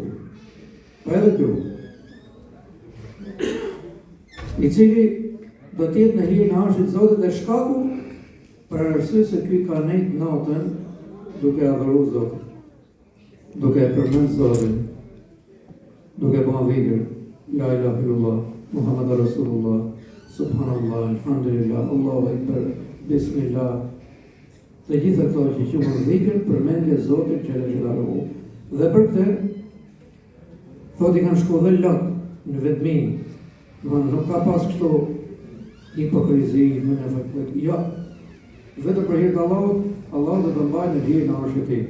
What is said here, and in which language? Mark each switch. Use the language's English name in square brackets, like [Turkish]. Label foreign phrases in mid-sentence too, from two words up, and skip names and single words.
[Albanian] Pa edhe kjo. I cili do të jetë në hijen e arshit të Zotit dhe shkaku për arsye se ky ka nejt natën duke adhuruar Zotin, duke e përmend Zotin, duke bën dhikr, [Arabic] لا إله إلا الله، محمد رسول الله، سبحان الله، الحمد لله، الله أكبر، بسم الله. [Albanian] Të gjitha këto që quhen dhikr, përmendje Zotit [Arabic] جل جلاله. [Albanian] Dhe për këtë thotë i kanë shkuar dhe lot në vetmi. Nuk ka pas kështu hipokrizi në në fakt. Jo. Vetëm për hir të Allahut, Allah do të mbajë në hijen e arshit të tij.